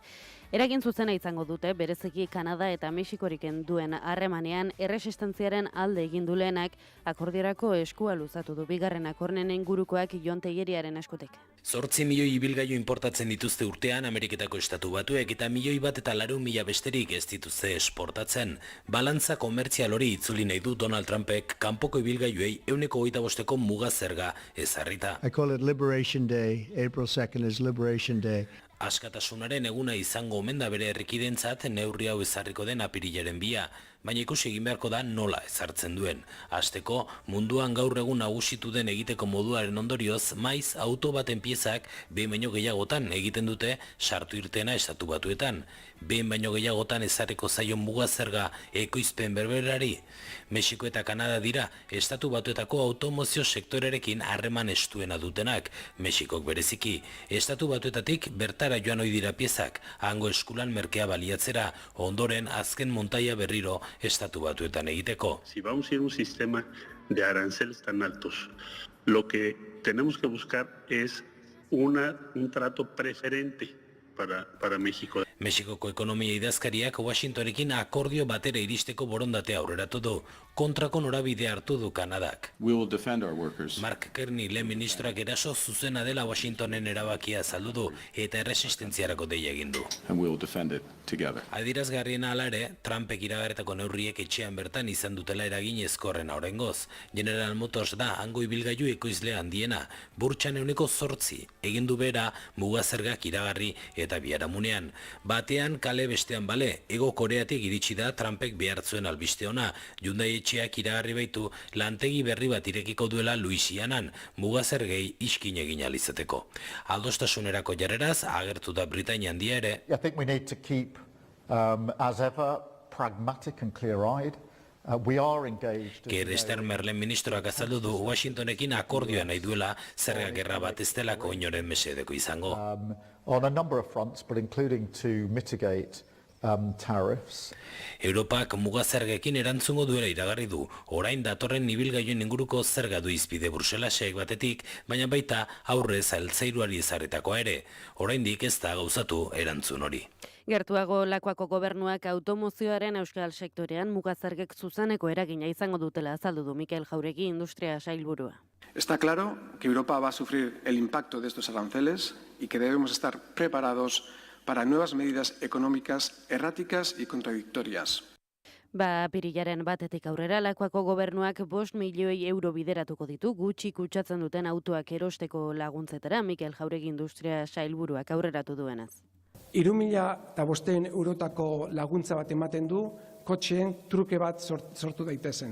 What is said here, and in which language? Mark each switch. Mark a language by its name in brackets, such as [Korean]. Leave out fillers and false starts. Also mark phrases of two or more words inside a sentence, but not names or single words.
[Basque] Eragin zuzena izango dute, bereziki Kanada eta Mexikoriken duen harremanean erresistentziaren alde egin du lehenak akordiorako eskua luzatu du bigarren akornen ingurukoak Jon Tegeriaren eskutik. 8 milioi ibilgailu importatzen dituzte urtean Ameriketako Estatu Batuek eta 1.104.000 besterik ez dituzte esportatzen. Balantza komertzial hori itzuli nahi du Donald Trumpek kanpoko ibilgailuei 25%ko muga zerga ezarrita. [English] I call it Liberation Day. April 2nd is Liberation Day. [Basque] Askatasunaren eguna izango omen da bere herrikidentzat neurri hau ezarriko den apirilaren 2, baina ikusi egin beharko da nola ezartzen duen. Hasteko, munduan gaur egun nagusitu den egiteko moduaren ondorioz, maiz auto baten piezak behin baino gehiagotan egiten dute sartu irtena Estatu Batuetan. Behin baino gehiagotan ezarriko zaion muga zerga ekoizpen berberari. Mexiko eta Kanada dira Estatu Batuetako automozio sektorerekin harreman estuena dutenak. Mexikok bereziki, Estatu Batuetatik bertara joan ohi dira piezak, hango eskulan merkea baliatzera, ondoren azken montaia berriro Estatu Batuetan egiteko. [Spanish] Si vamos a ir a un sistema de aranceles tan altos, lo que tenemos que buscar es un trato preferente para México. [Basque] Mexikoko ekonomia idazkariak Washingtonekin akordio batera iristeko borondatea aurreratu du, kontrako norabide hartu du Kanadak. [English] We will defend our workers. [Basque] Mark Carney lehen ministroak eraso zuzena dela Washingtonen erabakia azaldu du eta erresistentziarako deia egin du. [English] And we will defend it together. [Basque] Adierazgarriena hala ere, Trumpek iragarritako neurriek etxean bertan izan dutela eragin ezkorrena oraingoz. General Motors da hango ibilgailu ekoizle handiena, burtsan 8% egin du bera mugazergak iragarri eta biharamunean. Batean kale bestean bale, Hego Koreatik iritsi da Trumpek behartzuen albiste ona. Hyundai etxeak iragarri baitu lantegi berri bat irekiko duela Louisianan, mugazergei iskin egin ahal izateko. Adostasunerako jarreraz agertu da Britainia Handia ere. [English] I think we need to keep, as ever, pragmatic and clear-eyed. [Basque] Keir Starmer ministroak azaldu du Washingtonekin akordioa nahi duela zerga gerra bat ez delako inoren mesedeko izango. [English] On a number of fronts, but including to mitigate tariffs. [Basque] Europak mugazergekin erantzungo duela iragarri du. Orain datorren ibilgailuen inguruko zerga du izpide Bruselasek batetik, baina baita aurrez altzairuari ezarritakoa ere. Oraindik ez da gauzatu erantzun hori. Gertuago Lakuako gobernuak automozioaren euskal sektorean mugazergek zuzeneko eragina izango dutela azaldu du Mikel Jauregi industria sailburua. [Spanish] Está claro que Europa va a sufrir el impacto de estos aranceles y que debemos estar preparados para nuevas medidas económicas erráticas y contradictorias. [Basque] Apirilaren 1 aurrera Lakuako gobernuak 5 milioi euro bideratuko ditu gutxi kutsatzen duten autoak erosteko laguntzetara Mikel Jauregi industria sailburuak aurreratu duenaz. 3.500 eurotako laguntza bat ematen du, kotxeen truke bat sortu daitezen.